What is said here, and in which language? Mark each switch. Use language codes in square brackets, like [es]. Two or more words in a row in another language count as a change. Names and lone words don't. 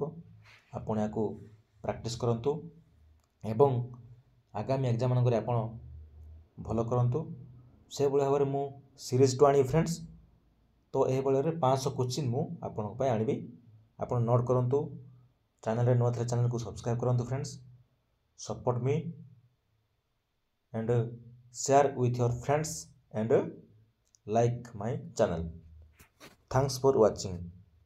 [or] ଆପଣ ଏହାକୁ ପ୍ରାକ୍ଟିସ୍ କରନ୍ତୁ ଏବଂ ଆଗାମୀ ଏକ୍ଜାମ୍ ମାନଙ୍କରେ ଆପଣ ଭଲ କରନ୍ତୁ। ସେଭଳି ଭାବରେ ମୁଁ ସିରିଜ୍ 2 ଆଣିବି ଫ୍ରେଣ୍ଡସ୍। ତ ଏହିଭଳି ଭାବରେ 500 କ୍ୱେଶ୍ଚିନ୍ ମୁଁ ଆପଣଙ୍କ ପାଇଁ ଆଣିବି, ଆପଣ ନୋଟ୍ କରନ୍ତୁ। ଚ୍ୟାନେଲରେ ନୂଆ ଥିଲେ ଚ୍ୟାନେଲକୁ ସବସ୍କ୍ରାଇବ୍ କରନ୍ତୁ ଫ୍ରେଣ୍ଡସ୍। [en] support me and share with your friends and like my channel. Thanks for watching.